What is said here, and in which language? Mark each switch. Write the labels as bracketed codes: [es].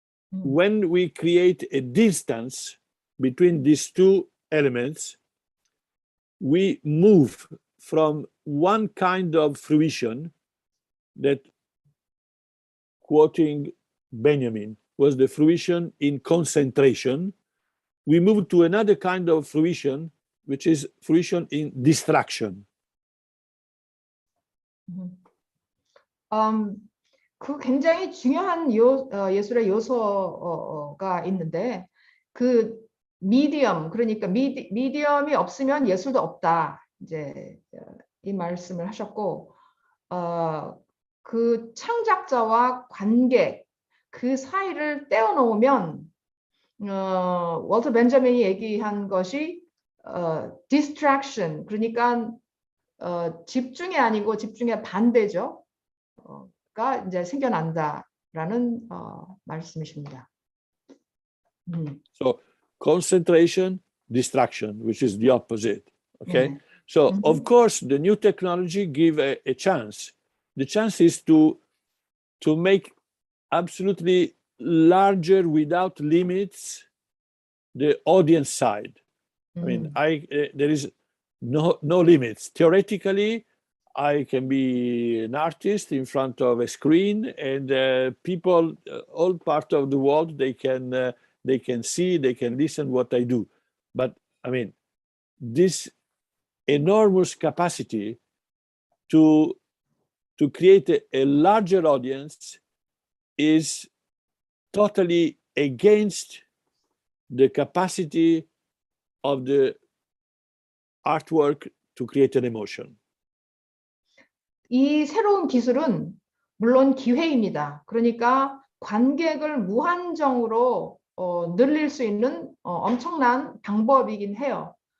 [en] When we create a distance between these two elements, we move from one kind of fruition that, quoting Benjamin, was the fruition in concentration. We move to another kind of fruition, which is fruition in distraction. [ko] 그 굉장히 중요한 예술의 요소가 있는데 그 미디엄, 그러니까 미디엄이 없으면 예술도 없다. 이제 이 말씀을 하셨고, 그 창작자와 관객 그 사이를 떼어놓으면 월터 벤자민이 얘기한 것이 distraction, 그러니까 집중이 아니고 집중의 반대죠. 가 이제 생겨난다라는 말씀이십니다. [en] So concentration, distraction, which is the opposite. Okay. So of course the new technology give a chance. The chance is to make absolutely larger, without limits, the audience side. I mean, there is no limits. Theoretically, I can be an artist in front of a screen, and people, all part of the world, they can see, they can listen what I do. But I mean, this enormous capacity to create a larger audience is totally against the capacity of the artwork to create an emotion. [ko] 이 새로운 기술은 물론 기회입니다. 그러니까 관객을 무한정으로 늘릴 수 있는 엄청난 방법이긴 해요.